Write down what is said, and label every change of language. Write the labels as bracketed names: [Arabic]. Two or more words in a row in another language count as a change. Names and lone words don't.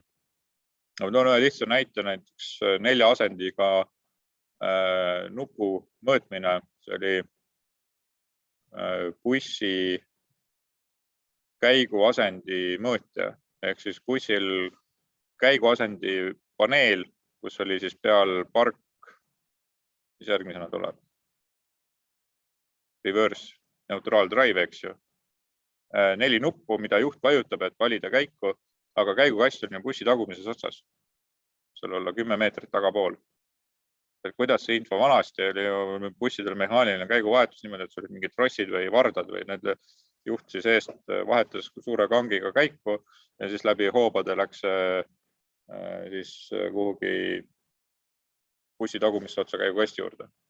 [Estonian] Ma toon ühe lihtsa näite, näiteks 4 asendiga nupu mõõtmine. See oli bussi käiguasendi mõõtja, ehk siis bussil käiguasendi paneel, kus oli siis peal park, mis järgmisena tuleb. [English] Reverse, neutral drive, [Estonian] eks ju. 4 nuppu, mida juht vajutab, et valida käiku, aga käigukast on bussi tagumises otsas. Seal olla 10 meetrit tagapool. Et kuidas see info vanasti oli bussidel mehaaniline käiguvahetus niimoodi, et see olid mingid trossid või vardad või need juht siis eest vahetas suure kangiga käiku ja siis läbi hoobade läks siis kuhugi bussi tagumisse otsa käigukasti juurde.